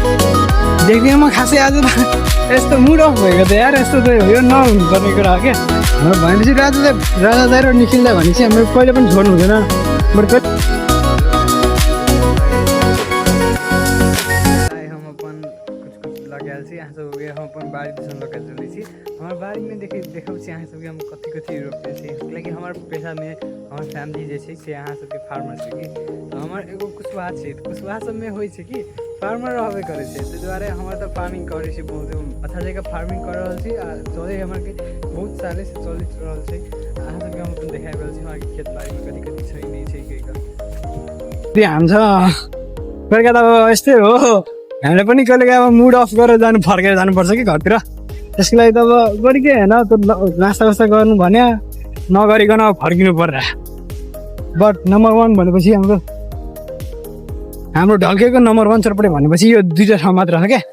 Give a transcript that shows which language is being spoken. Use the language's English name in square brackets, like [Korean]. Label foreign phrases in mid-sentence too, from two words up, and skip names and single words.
[Nepali] देख्दिनँ म खासै आज त यस्तो [English] mood off [Nepali] भएको त यार, यस्तो त यो नहुनु पर्ने कुरा हो क्या। भनेपछि राजा दाई र निखिल दाई भनेपछि हाम्रो कहिले पनि छोड्नु हुँदैन। [Maithili] यहाँ सबके हम अपन बाड़ी दिसन लगे चली छी। हमार बाड़ी में देखब छी अहाँ सबके हम कथी रोपने छी, कियाकि हमार पेशा में हमार फैमिली जे छै से अहाँ सबके फार्मर छै कि। हमार एगो कुशवाहा छै, कुशवाहा सब में होइ छै कि फार्मर रहबे करे छै, ताहि दुआरे हमार त फार्मिंग करे छी, बहुत अच्छा जगह फार्मिंग कर रहल छी। चले हमार के बहुत साले से चलित रहल छै। अहाँ सबके हम अपन देखाइ रहल छी हमार खेत बाड़ी में कथी छै नहीं छै के। [Nepali] हामी त यस्तै हो, हामीले पनि कहिले अब [English] mood off [Nepali] गरेर फर्केर जानुपर्छ कि घरतिर। त्यसको लागि त अब गरिके होइन त नास्ता गर्नु भन्यो, नगरिकन अब फर्किनु पर्ला। [English] but number [Nepali] 1 भनेपछि हाम्रो ढल्केको नम्बर 1 चटपटे भनेपछि यो दुईवटा ठाउँ मात्र छ क्या।